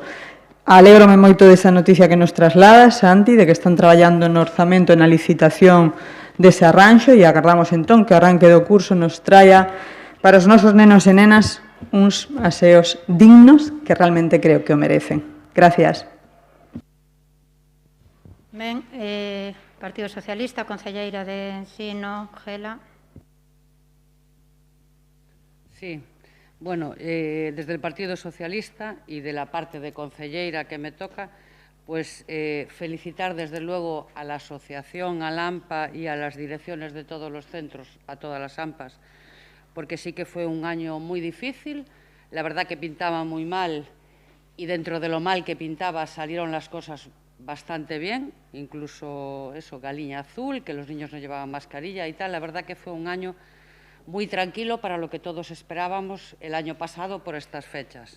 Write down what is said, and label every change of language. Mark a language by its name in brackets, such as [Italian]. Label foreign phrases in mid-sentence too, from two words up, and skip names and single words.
[Galician] Alégrome moito desa noticia que nos trasladas, Santi, de que están traballando no orzamento e na licitación dese arranxo e agardamos entón que o arranque do curso nos traia para os nosos nenos e nenas uns aseos dignos que realmente creo que o merecen. [Spanish] Gracias. [Galician] Ben, Partido Socialista, concelleira de Ensino, Gela. [Spanish] Sí. Bueno, desde el Partido Socialista y de la parte de concelleira que me toca, pues felicitar desde luego a la asociación, al AMPA y a las direcciones de todos los centros, a todas las AMPAs, porque sí que fue un año muy difícil, la verdad que pintaba muy mal y dentro de lo mal que pintaba salieron las cosas bastante bien, incluso eso, Galiña Azul, que los niños no llevaban mascarilla y tal, la verdad que fue un año muy tranquilo para lo que todos esperábamos el año pasado por estas fechas.